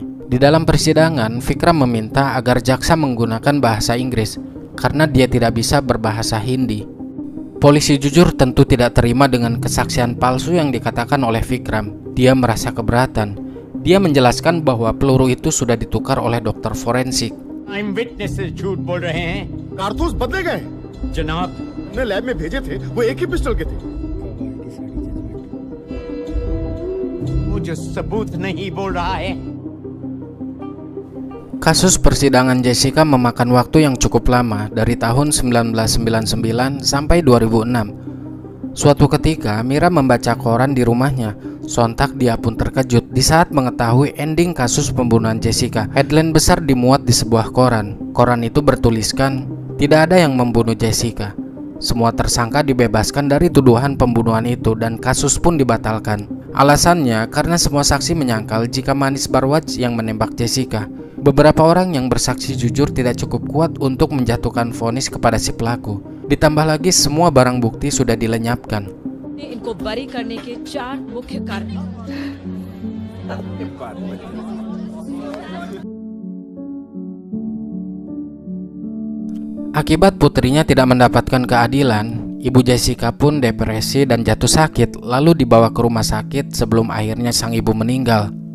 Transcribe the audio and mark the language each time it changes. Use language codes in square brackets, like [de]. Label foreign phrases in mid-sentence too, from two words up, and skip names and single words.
[id] Di dalam persidangan, Vikram meminta agar jaksa menggunakan bahasa Inggris karena dia tidak bisa berbahasa Hindi. Polisi jujur tentu tidak terima dengan kesaksian palsu yang dikatakan oleh Vikram. Dia merasa keberatan. Dia menjelaskan bahwa peluru itu sudah ditukar oleh dokter forensik. [en] I'm witnesses [hi] झूठ बोल रहे हैं. कारतूस बदले गए जनाब, ने लैब में भेजे थे, वो एक ही पिस्टल के थे। वो जो सबूत नहीं बोल रहा है. [id] Kasus persidangan Jessica memakan waktu yang cukup lama, dari tahun 1999 sampai 2006. Suatu ketika, Mira membaca koran di rumahnya. Sontak dia pun terkejut di saat mengetahui ending kasus pembunuhan Jessica. Headline besar dimuat di sebuah koran. Koran itu bertuliskan, "Tidak ada yang membunuh Jessica." Semua tersangka dibebaskan dari tuduhan pembunuhan itu dan kasus pun dibatalkan. Alasannya karena semua saksi menyangkal jika Manish Barwaj yang menembak Jessica. Beberapa orang yang bersaksi jujur tidak cukup kuat untuk menjatuhkan vonis kepada si pelaku. Ditambah lagi semua barang bukti sudah dilenyapkan. [hi] इनको बरी करने के 4 मुख्य कारण। [id] Akibat putrinya tidak mendapatkan keadilan, ibu Jessica pun depresi dan jatuh sakit, lalu dibawa ke rumah sakit sebelum akhirnya sang ibu meninggal.